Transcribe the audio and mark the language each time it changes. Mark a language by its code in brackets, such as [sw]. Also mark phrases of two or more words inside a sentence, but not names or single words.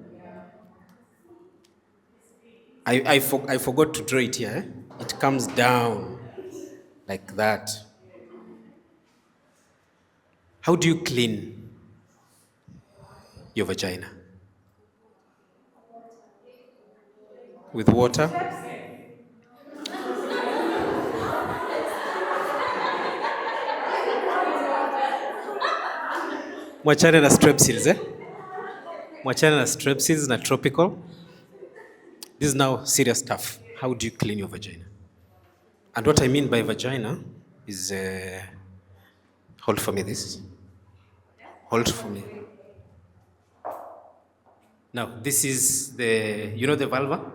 [en] I forgot to draw it here. It comes down like that. How do you clean your vagina? With water? [sw] Mwachane na strepsils, Mwachane na strepsils na tropical. [en] This is now serious stuff. How do you clean your vagina? And what I mean by vagina is, hold for me this. Hold for me. Now, this is the, you know the vulva?